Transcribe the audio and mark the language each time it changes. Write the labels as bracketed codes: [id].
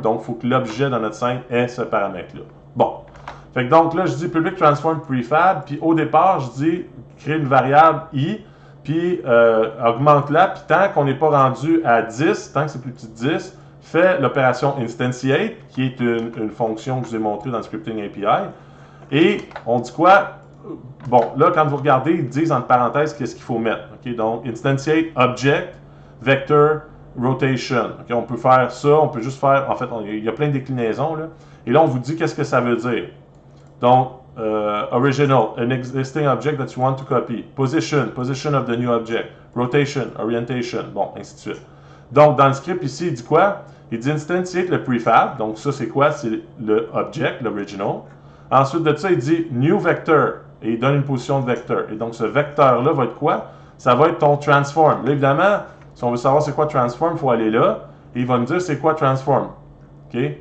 [fr] Donc, il faut que l'objet dans notre scène ait ce paramètre-là. Bon. Fait que donc là, je dis public transform prefab, puis au départ, je dis créer une variable i, puis augmente-la, puis tant qu'on n'est pas rendu à 10, tant que c'est plus petit de 10, fait l'opération instantiate, qui est une fonction que je vous ai montrée dans le scripting API. Et on dit quoi? Bon, là, quand vous regardez, ils disent entre parenthèses qu'est-ce qu'il faut mettre. Okay? Donc, instantiate, object, vector, rotation. Okay? On peut faire ça, on peut juste faire, en fait, il y a plein de déclinaisons, là. Et là, on vous dit qu'est-ce que ça veut dire. [en] Donc, original, an existing object that you want to copy. Position, position of the new object. [fr] Rotation, orientation, bon, ainsi de suite. Donc, dans le script ici, il dit quoi? Il dit instantiate le prefab. Donc, ça, c'est quoi? C'est le object, l'original. Ensuite de ça, il dit new vector. Et il donne une position de vecteur. Et donc, ce vecteur-là va être quoi? Ça va être ton transform. Là, évidemment, si on veut savoir c'est quoi transform, il faut aller là. Et il va me dire c'est quoi transform. OK?